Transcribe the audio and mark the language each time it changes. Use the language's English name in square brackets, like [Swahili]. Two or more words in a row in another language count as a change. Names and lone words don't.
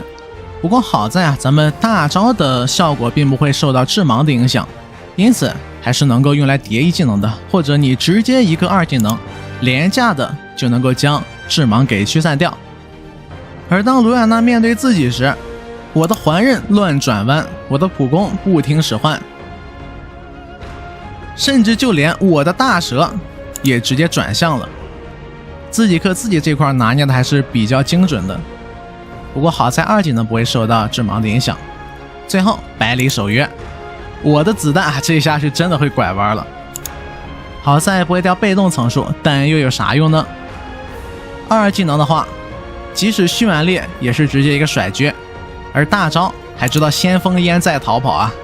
[Chinese] 不過好在啊，咱們大招的效果並不会受到致盲的影響，因此還是能夠用來疊1技能的，或者你直接一個2技能，廉價的就能夠将致盲給驅散掉。而當盧雅娜面對自己時，我的環刃亂轉彎，我的普攻不聽使喚，甚至就連我的大蛇也直接轉向了。自己克自己这塊拿捏的還是比較精準的。不過好在2技能不會受到致盲的影響。最後百里守約，我的子彈這一下是真的會拐彎了。好在不會掉被動層數，但又有啥用呢？2技能的話，即使蓄滿裂也是直接一個甩狙， 而大招還知道先鋒烟在逃跑啊。